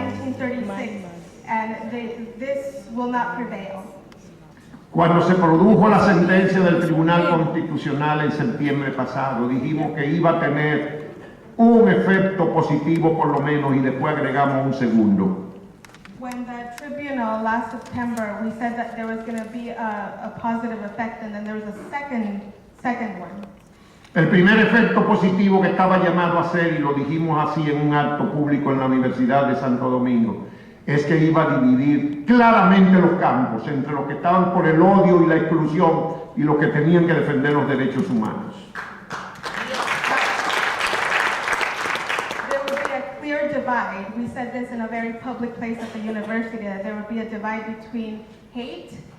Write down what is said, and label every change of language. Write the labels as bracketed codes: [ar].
[en] 1936, and this will not prevail. [es] Cuando se produjo la sentencia del Tribunal Constitucional en septiembre pasado, dijimos que iba a tener un efecto positivo por lo menos, y después agregamos un segundo. [en] When the tribunal last September, we said that there was going to be a positive effect, and then there was a second one. [es] El primer efecto positivo que estaba llamado a ser, y lo dijimos así en un acto público en la Universidad de Santo Domingo, es que iba a dividir claramente los campos entre los que estaban por el odio y la exclusión y los que tenían que defender los derechos humanos. [en] There would be a clear divide. We said this in a very public place at the university, that there would be a divide between hate,